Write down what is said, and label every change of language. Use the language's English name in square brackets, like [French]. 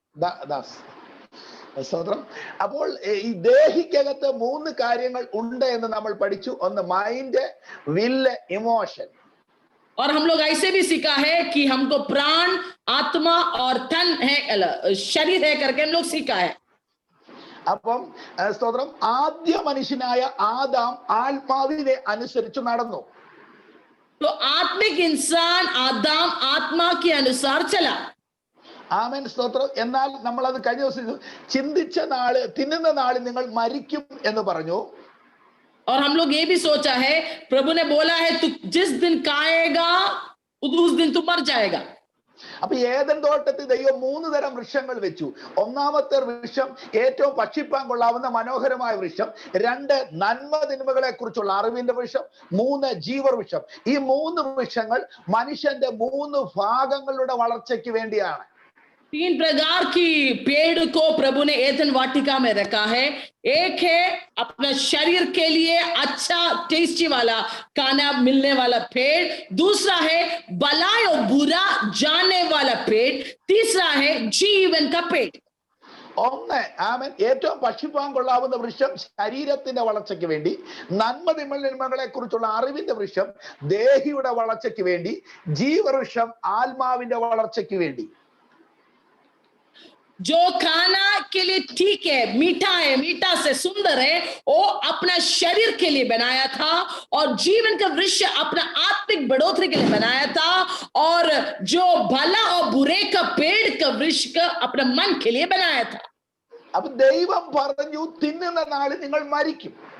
[Malayalam] ദാസ്. സ്തോത്രം. അപ്പോൾ ഈ ദേഹിക്കകത്ത് 3 കാര്യങ്ങൾ ഉണ്ട് എന്ന് നമ്മൾ പഠിച്ചു. [English] ഒന്ന് mind, will, emotion. [Hindi] और हम लोग ऐसे भी सीखा है कि हमको प्राण, आत्मा और तन है, शरीर है करके हम लोग सीखा है. [Malayalam] അപ്പം സ്തോത്രം, ആദ്യ മനുഷ്യനായ ആദാം ആത്മാവിനെ അനുസരിച്ച് നടന്നു. [Hindi] तो आत्मिक इंसान आदम आत्मा के अनुसार चला. [Malayalam] ആമേൻ സ്തോത്രം. എന്നാൽ നമ്മൾ അത് കഴിഞ്ഞ ദിവസം ചിന്തിച്ച നാള്, തിന്നുന്ന നാളിൽ നിങ്ങൾ മരിക്കും എന്ന് പറഞ്ഞു. [Hindi] और हम लोग ये भी सोचा है, प्रभु ने बोला है तू जिस दिन खाएगा उस दिन तू मर जाएगा. [Malayalam] അപ്പൊ ഏദൻ തോട്ടത്തിൽ ദൈവം 3 തരം വൃക്ഷങ്ങൾ വെച്ചു. ഒന്നാമത്തെ വൃക്ഷം ഏറ്റവും ഭക്ഷിപ്പാൻ കൊള്ളാവുന്ന മനോഹരമായ വൃക്ഷം, 2 നന്മ തിന്മകളെ കുറിച്ചുള്ള അറിവിന്റെ വൃക്ഷം, 3 ജീവവൃക്ഷം. ഈ 3 വൃക്ഷങ്ങൾ മനുഷ്യന്റെ 3 ഭാഗങ്ങളുടെ വളർച്ചയ്ക്ക് വേണ്ടിയാണ്. [Hindi] 3 प्रकार की पेड़ को प्रभु ने एदन वाटिका में रखा है. एक है अपना शरीर के लिए अच्छा टेस्टी वाला खाना मिलने वाला पेड़, दूसरा है भलाई और बुरा जानने वाला पेड़, तीसरा है जीवन का पेड़. [Malayalam] ഒന്ന് ആമേൻ, ഏറ്റവും ഭക്ഷിപ്പാൻ കൊള്ളാവുന്ന വൃക്ഷം ശരീരത്തിന്റെ വളർച്ചയ്ക്ക് വേണ്ടി, നന്മ തിന്മകളെ കുറിച്ചുള്ള അറിവിന്റെ വൃക്ഷം ദേഹിയുടെ വളർച്ചയ്ക്ക് വേണ്ടി, ജീവവൃക്ഷം ആത്മാവിന്റെ വളർച്ചയ്ക്ക് വേണ്ടി. [Hindi] जो खाना के लिए ठीक है, मीठा से सुंदर है, वो अपना शरीर के लिए बनाया था, और जीवन का वृक्ष अपना आत्मिक बढ़ोतरी के लिए बनाया था, और जो भला और बुरे का पेड़ का वृक्ष का अपना मन के लिए बनाया था. [Malayalam] അപ്പൊ ദൈവം പറഞ്ഞു തിന്നുന്ന നാളിൽ നിങ്ങൾ മരിക്കും.